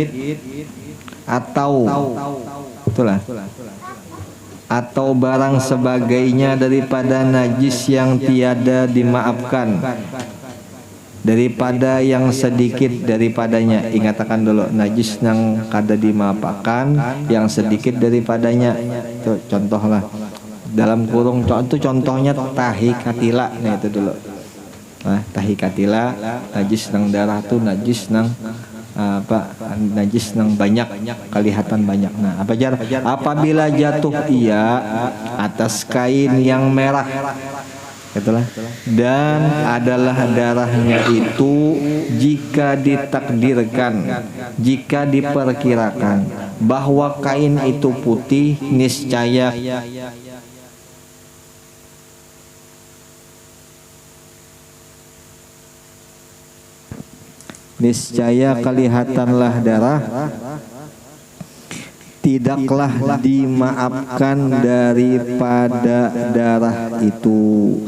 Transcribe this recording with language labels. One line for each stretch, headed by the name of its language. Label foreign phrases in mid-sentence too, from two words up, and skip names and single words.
Indonesian: atau barang sebagainya daripada najis yang tiada dimaafkan, daripada yang sedikit daripadanya. Ingatkan dulu najis yang kada dimaafkan, yang sedikit daripadanya. Itu contohlah dalam kurung itu contohnya tahi katila. Nah itu dulu.
Banjar: Nah, tahi katila najis nang darah tuh najis nang najis nang banyak, kelihatan banyak. Nah apa jar?
Indonesian: Apabila jatuh ia atas kain yang merah, itulah, dan adalah darahnya itu jika diperkirakan bahwa kain itu putih, niscaya kelihatanlah darah, tidaklah dimaafkan daripada darah itu.